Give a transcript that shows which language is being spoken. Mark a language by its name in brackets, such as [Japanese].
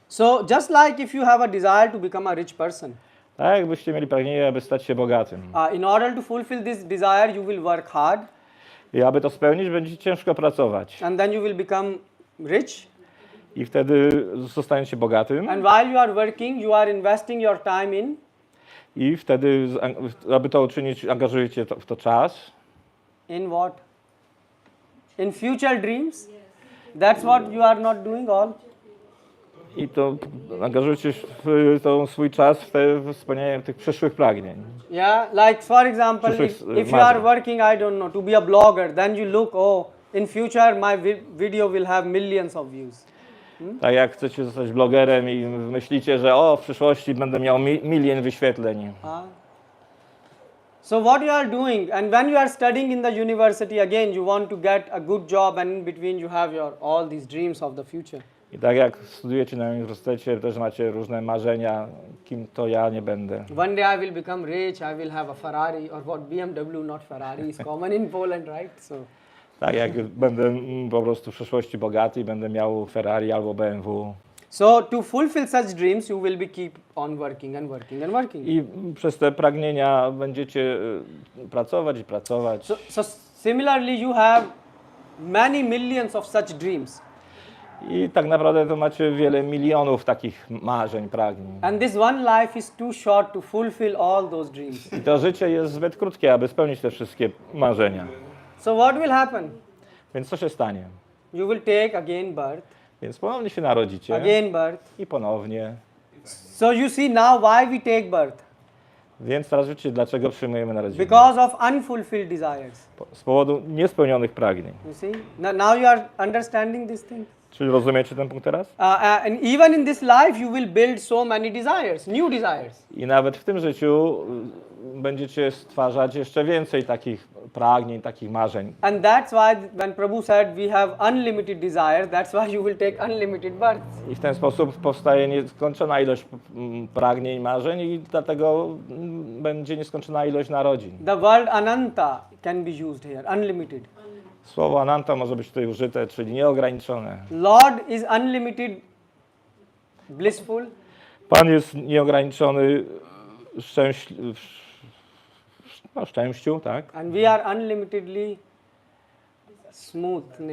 [English] So just like if you have a desire to become a rich person, [Polish] Tak, jakbyście mieli pragnienie, aby stać się bogatym. [English] in order to fulfill this desire, you will work hard. [Polish] I aby to spełnić, będziecie ciężko pracować. [English] And then you will become rich. [Polish] I wtedy zostaniecie bogatym. [English] And while you are working, you are investing your time in. [Polish] I wtedy, aby to uczynić, angażujecie w to czas. [English] In what? In future dreams? That's what you are not doing all. [Polish] I to angażujecie swój czas w spełnianie tych przyszłych pragnień. [English] Yeah, like for example, if you are working, I don't know, to be a blogger, then you look, in future my video will have millions of views. [Polish] Tak jak chcecie zostać blogerem i myślicie, że w przyszłości będę miał milion wyświetleń. [English] So what you are doing, and when you are studying in the university again, you want to get a good job, and in between you have all these dreams of the future. [Polish] I tak jak studujecie na uniwersytecie, też macie różne marzenia, kim to ja nie będę. [English] One day I will become rich, I will have a Ferrari, or what BMW, not Ferrari, is common in Poland, right? So. [Polish] Tak jak będę po prostu w przyszłości bogaty i będę miał Ferrari albo BMW. [English] So to fulfill such dreams, you will be keep on working and working and working. [Polish] I przez te pragnienia będziecie pracować i pracować. [English] So similarly, you have many millions of such dreams. [Polish] I tak naprawdę to macie wiele milionów takich marzeń, pragnień. [English] And this one life is too short to fulfill all those dreams. [Polish] I to życie jest zbyt krótkie, aby spełnić te wszystkie marzenia. [English] So what will happen? [Polish] Więc co się stanie? [English] You will take again birth. [Polish] Więc ponownie się narodzicie. [English] Again birth. [Polish] I ponownie. [English] So you see now why we take birth. [Polish] Więc teraz wiecie, dlaczego przyjmujemy narodziny. [English] Because of unfulfilled desires. [Polish] Z powodu niespełnionych pragnień. [English] You see? Now you are understanding this thing. [Polish] Czy rozumiecie ten punkt teraz? [English] And even in this life you will build so many desires, new desires. [Polish] I nawet w tym życiu będziecie stwarzać jeszcze więcej takich pragnień, takich marzeń. [English] And that's why when Prabhu said we have unlimited desires, that's why you will take unlimited births. [Polish] I w ten sposób powstaje nieskończona ilość pragnień, marzeń i dlatego będzie nieskończona ilość narodzin. [English] The word ananta can be used here, unlimited. [Polish] Słowo ananta może być tutaj użyte, czyli nieograniczone. [English] Lord is unlimited, blissful, [Polish] Pan jest nieograniczony w szczęściu, tak? [English] and we are unlimitedly smooth.